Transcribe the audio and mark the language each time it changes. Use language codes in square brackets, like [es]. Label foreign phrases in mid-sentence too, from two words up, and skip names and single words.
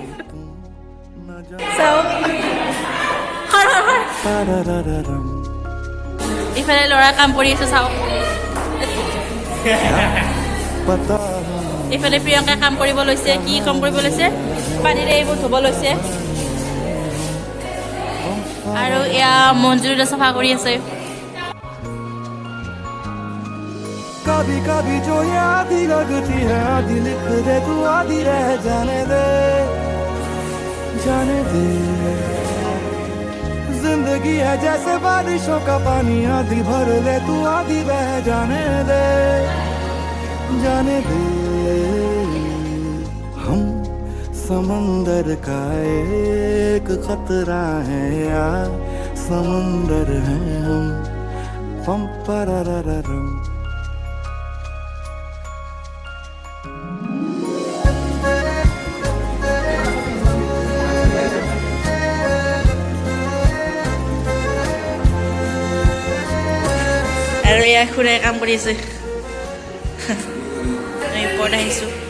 [as] ইফালে ল'ৰা কাম কৰি আছে চাওক ইফালে প্ৰিয়ংকা কাম কৰিব লৈছে কি কাম কৰিব লৈছে পানীৰে এইবোৰ ধুব লৈছে আৰু এয়া মঞ্জুৰে চাফা কৰি আছে [hi] कभी कभी जो ये आधी लगती है आधी लिख दे तू आधी रह जाने दे जिंदगी है जैसे बारिशों का पानी आधी भर ले तू आधी बह जाने दे हम समंदर का एक खतरा है या समंदर है हम पम पररररम [as] আৰু এয়া খুৰাই কাম কৰি আছে আমি ওপৰত আহিছোঁ